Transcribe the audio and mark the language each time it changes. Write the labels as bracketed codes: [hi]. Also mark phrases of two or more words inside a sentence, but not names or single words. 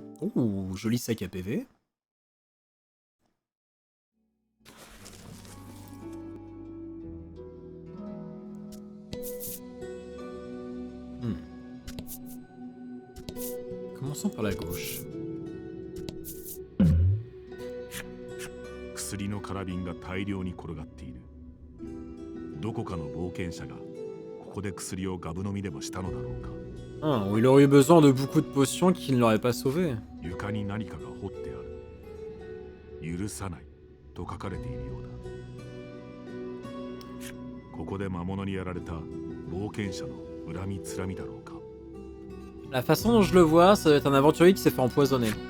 [fr] Ouh, joli sac à PV. Commençons par la gauche. [ja] 薬のカラビンが大量に転がっている。どこかの冒険者がここで薬をガブ飲みでもしたのだろうか。 [fr] Ah, il aurait eu besoin de beaucoup de potions qui ne l'auraient pas sauvé. [ja] 床に何かが彫ってある。許さないと書かれているようだ。ここで魔物にやられた冒険者の恨みつらみだろうか。 [fr] La façon dont je le vois, ça doit être un aventurier qui s'est fait empoisonner.